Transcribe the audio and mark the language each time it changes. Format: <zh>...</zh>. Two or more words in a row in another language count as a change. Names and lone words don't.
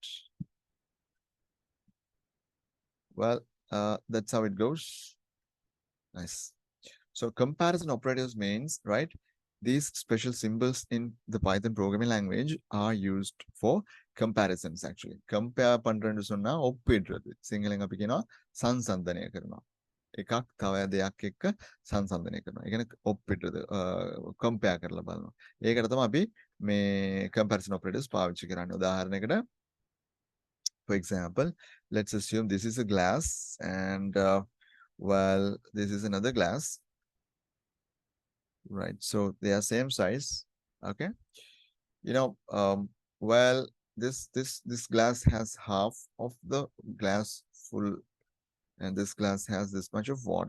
<en>Well, that's how it goes. Nice. So comparison operators means, right? These special symbols in the Python programming language are used for comparisons actually.</en> <ta>Compare பண்றேன்னு சொன்னா ஒப்பிடுறது.</ta> <si>සිංහලෙන් අපි කියනවා සංසන්දනය කරනවා. එකක් තව දෙයක් එක්ක සංසන්දනය කරනවා. ඒ කියන්නේ ඔප්පිටද compare කරලා බලනවා. ඒකට තමයි අපි මේ</si> <en>comparison operators</en> <si>පාවිච්චි කරන්නේ.</si> <en>උදාහරණයකට for example, let's assume this is a glass and well, this is another glass, right? So they are same size. Okay, you know, well, this glass has half of the glass full and this glass has this much of water.</en>